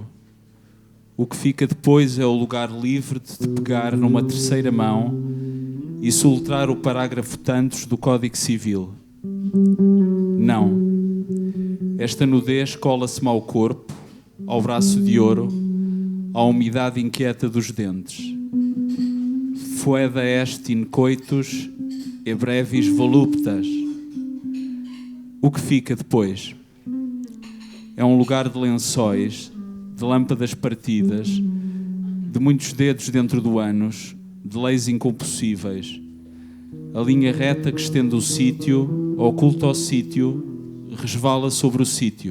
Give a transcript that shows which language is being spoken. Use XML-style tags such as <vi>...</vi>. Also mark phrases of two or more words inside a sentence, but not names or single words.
<pt>O que fica depois é o lugar livre de te pegar numa terceira mão e soltar o parágrafo tantos do Código Civil. Não. Esta nudez cola-se-me ao corpo, ao braço de ouro, à umidade inquieta dos dentes.</pt> <la>Foeda est in coitus e brevis voluptas.</la> <pt>O que fica depois é um lugar de lençóis, de lâmpadas partidas, de muitos dedos dentro do ânus, de leis incompulsíveis. A linha reta que estende o sítio, oculta o sítio, resvala sobre o sítio.</pt>